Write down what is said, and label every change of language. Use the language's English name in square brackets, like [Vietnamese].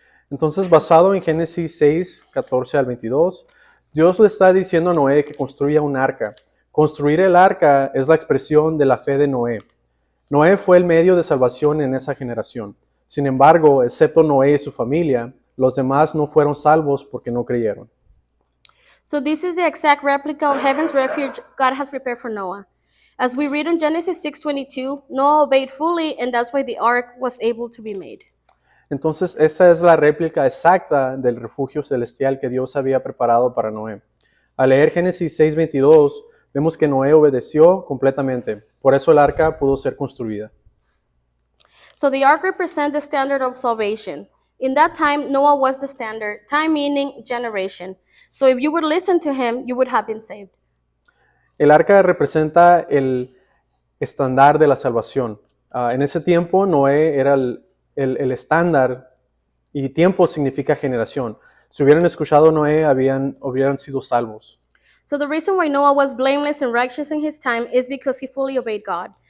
[Spanish] Entonces, basado en Génesis 6, 14 al 22, Dios le está diciendo a Noé que construya un arca. Construir el arca es la expresión de la fe de Noé. Noé fue el medio de salvación en esa generación. Sin embargo, excepto Noé y su familia, los demás no fueron salvos porque no creyeron. [English] So this is the exact replica of heaven's refuge God has prepared for Noah. As we read in Genesis 6:22, Noah obeyed fully, and that's why the ark was able to be made. [Spanish] Entonces, esa es la réplica exacta del refugio celestial que Dios había preparado para Noé. Al leer Génesis 6:22, vemos que Noé obedeció completamente. Por eso el arca pudo ser construida. [English] So the ark represents the standard of salvation. In that time, Noah was the standard, time meaning generation. So if you would listen to him, you would have been saved. [Spanish] El arca representa el estándar de la salvación. En ese tiempo, Noé era el estándar y tiempo significa generación. Si hubieran escuchado a Noé, hubieran sido salvos. [English] So the reason why Noah was blameless and righteous in his time is because he fully obeyed God.